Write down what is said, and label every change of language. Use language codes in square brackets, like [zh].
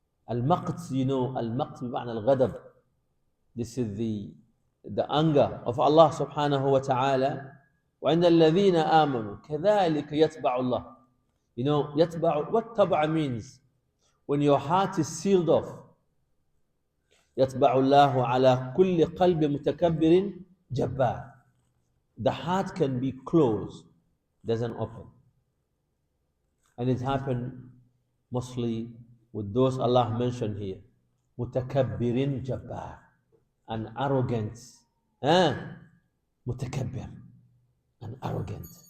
[ar] المقت, [en] you know, [ar] المقت بمعنى الغضب. [en] This is the anger of Allah subhanahu wa ta'ala. [ar] وعند الذين آمنوا كذلك يتبع الله. [en] You know, يتبع, what تبع means? When your heart is sealed off. [ar] يطبع الله على كل قلب متكبر جبار. [en] The heart can be closed, doesn't open. And it happened mostly with those Allah mentioned here. Mutakabbirin jabbar. An arrogant. Mutakabbir. An arrogant.